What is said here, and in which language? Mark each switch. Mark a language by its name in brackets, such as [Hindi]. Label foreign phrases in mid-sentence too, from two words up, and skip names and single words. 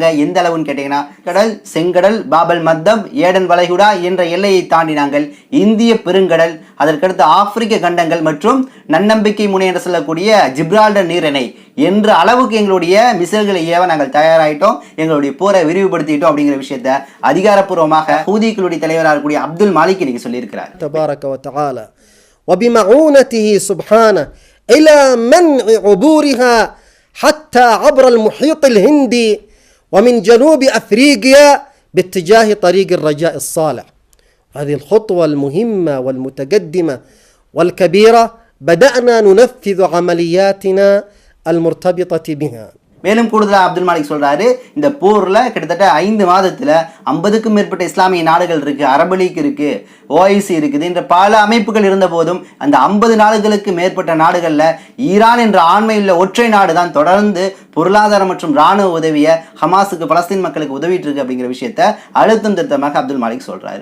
[Tamil] எந்த அளவுன்னு கேட்டீங்கன்னா, கடல், செங்கடல், பாபல் மத்தப், ஏடன் வளைகுடா என்ற எல்லையை தாண்டி நாங்கள் இந்திய பெருங்கடல், அதற்கடுத்து ஆப்பிரிக்க கண்டங்கள் மற்றும் நன்னம்பிக்கை முனை என்று சொல்லக்கூடிய ஜிப்ரால்டர் நீரிணை என்ற அளவுக்கு எங்களுடைய மிசைல்களை ஏவ நாங்கள் தயாராயிட்டோம், எங்களுடைய போரை விரிவுபடுத்திட்டோம் அப்படிங்கிற விஷயத்தை அதிகாரப்பூர்வமாக ஹூதிகளுடைய தலைவராக இருக்கக்கூடிய அப்துல் மாலிக் இன்னைக்கு சொல்லியிருக்கிறார். [Arabic] تبارك وتعالى وبمعونته سبحانه إلى منع عبورها حتى عبر المحيط الهندي ومن جنوب أفريقيا باتجاه طريق الرجاء الصالح. هذه الخطوة المهمة والمتقدمة والكبيرة بدأنا ننفذ عملياتنا المرتبطة بها. [Tamil] மேலும் கூடுதலாக அப்துல் மாலிக் சொல்றாரு, இந்த போர்ல கிட்டத்தட்ட 5 மாதத்துல 50க்கும் மேற்பட்ட இஸ்லாமிய நாடுகள் இருக்கு, அரபு லீக் இருக்கு, OIC இருக்குது என்ற பல அமைப்புகள் இருந்த போதும் அந்த 50 நாடுகளுக்கு மேற்பட்ட நாடுகள்ல ஈரான் என்ற ஆண்மையுள்ள ஒற்றை நாடு தான் தொடர்ந்து பொருளாதார மற்றும் இராணுவ உதவியை ஹமாஸுக்கு, பலஸ்தீன் மக்களுக்கு உதவிட்டு இருக்கு அப்படிங்கிற விஷயத்த அழுத்தம் திருத்தமாக அப்துல் மாலிக் சொல்றாரு.